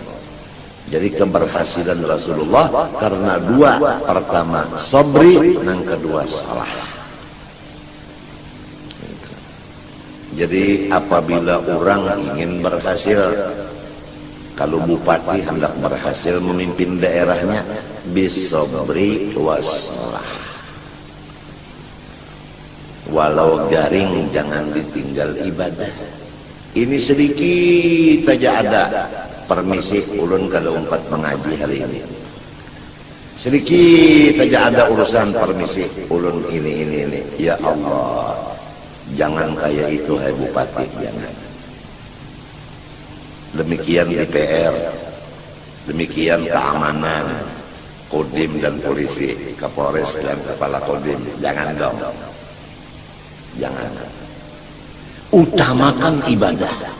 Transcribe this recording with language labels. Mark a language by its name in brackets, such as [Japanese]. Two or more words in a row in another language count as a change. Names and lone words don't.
[Indonesian] Jadi keberhasilan Rasulullah karena dua, pertama sabri, yang kedua salah. Jadi apabila orang ingin berhasil, kalau bupati hendak berhasil memimpin daerahnya, [Arabic] بالصبر والصلاة. [Indonesian] Walau garing jangan ditinggal ibadah. Ini sedikit saja ada. [Banjar] Permisi ulun kalau umpat mengaji hari ini. Sedikit saja ada urusan permisi ulun ini. [Arabic] يا الله, [Indonesian] jangan kayak itu hai bupati, jangan. Demikian DPR, demikian keamanan, Kodim dan polisi, Kapolres dan kepala Kodim, jangan dong. Jangan. Utamakan ibadah.